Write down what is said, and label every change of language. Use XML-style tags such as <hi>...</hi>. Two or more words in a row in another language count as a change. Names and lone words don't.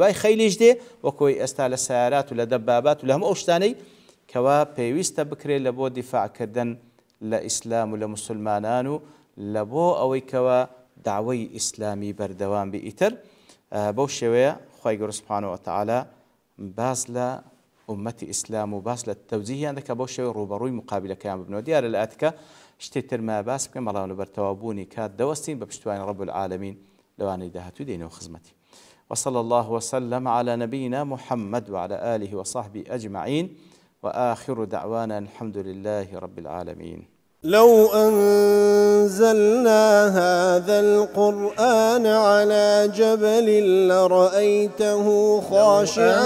<ckb>دوای خەیلیش دێ وەکۆی ئێستا لە سیارات و لە دەبابات و لە هەموو ئەو شتانەی کەوا پێویستە بکرێت لە بۆ دیفاعکردن لە ئیسلام و لە مسلمانان و لە بۆ ئەوەی کەوا دعوەی ئیسلامی بەردەوام بی ئیتر بەو شێوەیە خی گەورە</ckb> <ar>سوبحانەهو وتەعالا</ar> <ckb>باس لە ئومەتی ئیسلام و باس لە تەوجیهیان دەکات بەو شێوەیە ڕوبەڕووی مقابلەکەیان ببنەوە. دیارە لە ئاتکە شتێک ترما باس بکەم بەڵام لە بەرتەوابوونی کات دەوەستین بە پشتیوانی</ckb> <ar>ڕەب العالەمین</ar> <ckb>لەوانەی داهاتوو دێنەوە خزمەتی.</ckb> <ar>وصلى الله وسلم على نبينا محمد وعلى آله وصحبه أجمعين وآخر دعوانا الحمد لله رب العالمين. لو أنزلنا هذا القرآن على جبل لرأيته خاشعا</ar>